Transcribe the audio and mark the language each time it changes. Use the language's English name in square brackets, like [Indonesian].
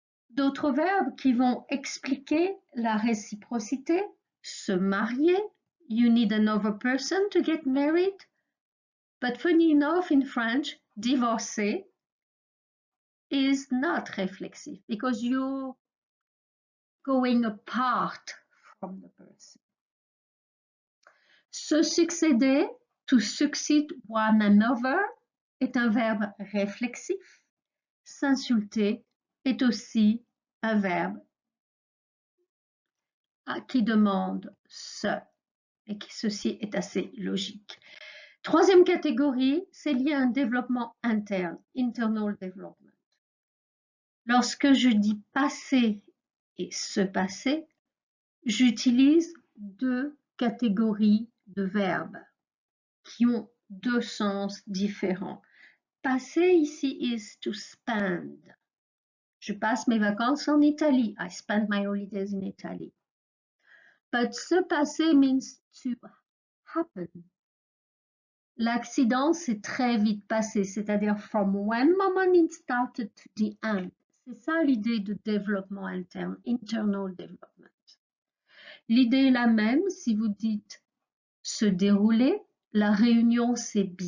[French] D'autres verbes qui vont expliquer la réciprocité, se marier, [English] you need another person to get married. But funny enough, in French, divorcer is not reflexive because you're going apart from the person. [French] Se succéder, [English] to succeed one another, [French] est un verbe réflexif. S'insulter est aussi un verbe qui demande se, et qui ceci est assez logique. Troisième catégorie, c'est lié à un développement interne, [English] internal development. [French] Lorsque je dis passer et se passer, j'utilise deux catégories de verbes qui ont deux sens différents. Passer ici [English] is to spend. [French] Je passe mes vacances en Italie. [English] I spend my holidays in Italy. But [French] se passer [English] means to happen. [French] L'accident s'est très vite passé, c'est-à-dire [English] from one moment it started to the end. [French] C'est ça l'idée de développement interne, [English] internal development. [French] L'idée est la même si vous dites se dérouler, la réunion s'est